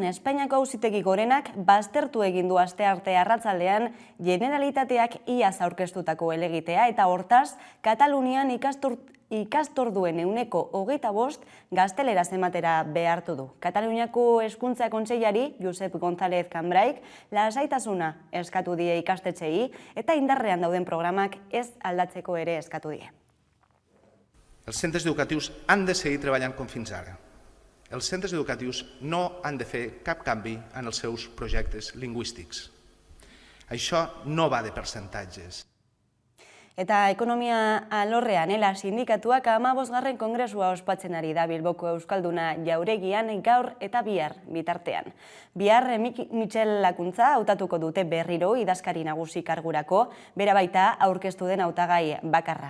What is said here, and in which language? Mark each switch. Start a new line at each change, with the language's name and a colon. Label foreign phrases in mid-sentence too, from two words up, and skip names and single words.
Basque: Espainiako Auzitegi Gorenak baztertu egin du astearte arratsaldean Generalitateak iaz aurkeztutako helegitea eta hortaz Katalunian ikastorduen 25% gazteleraz ematera behartu du. Kataluniako Hezkuntza Kontseilari Josep González Cambraik lasaitasuna eskatu die ikastetxeei eta indarrean dauden programak ez aldatzeko ere eskatu die.
Catalan: Els centres educatius han de seguir treballant com fins ara. Els centres educatius no han de fer cap canvi en els seus projectes lingüístics. Això no va de percentatges.
Basque: Eta ekonomia alorrean, sindikatuak 15. kongresua ospatzen ari da Bilboko Euskalduna Jauregian gaur eta bihar bitartean. Bihar Mitxel Lakuntza hautatuko dute berriro idazkari nagusi kargurako, bera baita aurkeztu den hautagai bakarra.